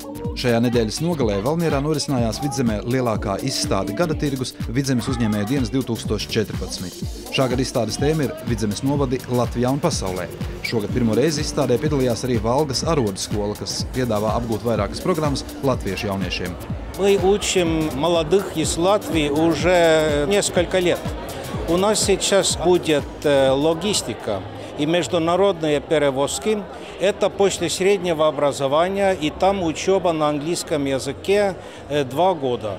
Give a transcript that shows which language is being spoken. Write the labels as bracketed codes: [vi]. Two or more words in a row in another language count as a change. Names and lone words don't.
[lv] Šajā nedēļas nogalē Valmierā norisinājās Vidzemē lielākā izstāde Gada tirgus Vidzemes uzņēmēju dienas 2014. Šā gada izstādes tēma ir Vidzemes novadi Latvijā un pasaulē. Šogad pirmo reizi izstādē piedalījās arī Valgas arodskola, kas piedāvā apgūt vairākas programmas latviešu jauniešiem. [ru] Мы учим молодых из Латвии уже несколько лет. У нас сейчас будет логистика и международные перевозки. Это после среднего образования, и там учеба на английском языке 2 года.